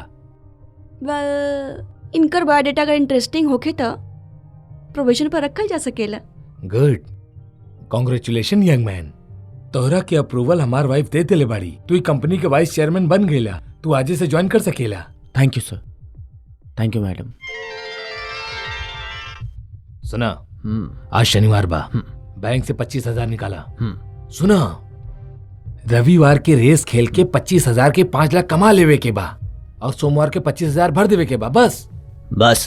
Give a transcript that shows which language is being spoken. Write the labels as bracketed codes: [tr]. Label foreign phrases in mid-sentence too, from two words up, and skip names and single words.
[bho] वेल, इनकर बायोडाटा अगर इंटरेस्टिंग होखे तो प्रोविजन पर रखल जा सकेला। [en] good, congratulation young man. [bho] तोहरा के अप्रूवल हमार वाइफ दे देले बाड़ी। तू ई कंपनी के [en] vice chairman [bho] बन गईला। तू आजे से ज्वाइन कर सकेला। [en] thank you sir. thank you madam. [bho] सुना, आज शनिवार बा, बैंक से 25,000 निकाला। सुना, रविवार के रेस खेल के 25,000 के 5 लाख कमा लेवे के बा और सोमवार के 25,000 भर देवे के बा। बस